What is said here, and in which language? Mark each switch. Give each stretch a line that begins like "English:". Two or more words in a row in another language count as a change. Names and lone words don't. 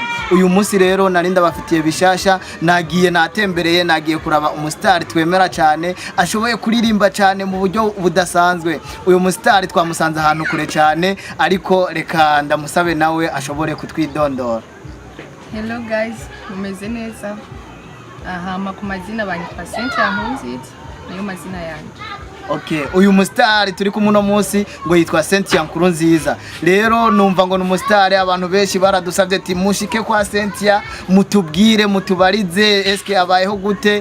Rundi: Uyu munsi rero narinda bafitiye bishasha, nagiye natembereye, nagiye kuraba umustar twemera cyane ashoboye kuririmba cyane mu buryo budasanzwe. Uyu mustar twamusanze ahantu kure cyane, ariko reka ndamusabe nawe ashobore kutwidondora.
English: Hello guys,
Rundi: mumeze neza. Aha ku mazina banyitwa Cynthia niyo mazina yanjye. Okay, uyu mustar turi kumwe no munsi ngo yitwa Cynthia nziza. Rero numva ngo numustar abantu benshi baradusavye ati mushike kwa Cynthia mutubwire mutubarize eske abayeho gute.